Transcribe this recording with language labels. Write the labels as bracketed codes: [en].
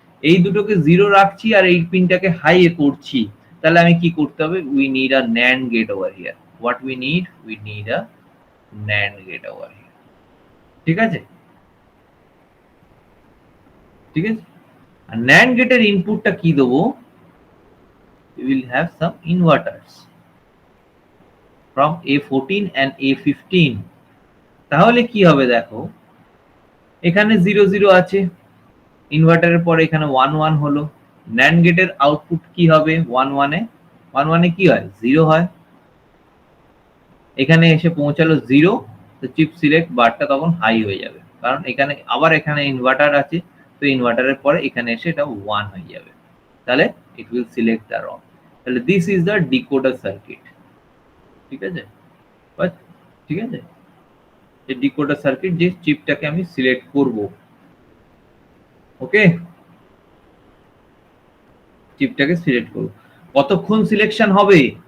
[bn] এই দুটোকে জিরো রাখছি আর এই পিনটাকে হাই এ করছি, তাহলে আমি কি করতে হবে? [en] We need a NAND gate over here. What we need a NAND gate over here. [bn] ঠিক আছে? ঠিক আছে? আর NAND গেটের ইনপুটটা কি দেবো? [en] We will have some inverters from A14 and A15. [bn] তাহলে কি হবে দেখো, এখানে 00 আছে, ইনভার্টারের পরে এখানে 11 হলো। NAND গেটের আউটপুট কি হবে? 11 এ কি হয়? 0 হয়। এখানে এসে পৌঁছালো 0, তো চিপ সিলেক্ট বারটা তখন হাই হয়ে যাবে, কারণ এখানে আবার এখানে ইনভার্টার আছে, তো ইনভার্টারের পরে এখানে এসে এটা 1 হয়ে যাবে। তাহলে [en] it will select the ROM. তাহলে this is the decoder circuit. [bn] ঠিক আছে? ঠিক আছে? এই ডিকোডার সার্কিট, যে চিপটাকে আমি সিলেক্ট করব। ওকে, চিপটাকে সিলেক্ট করব। কতক্ষণ সিলেকশন হবে?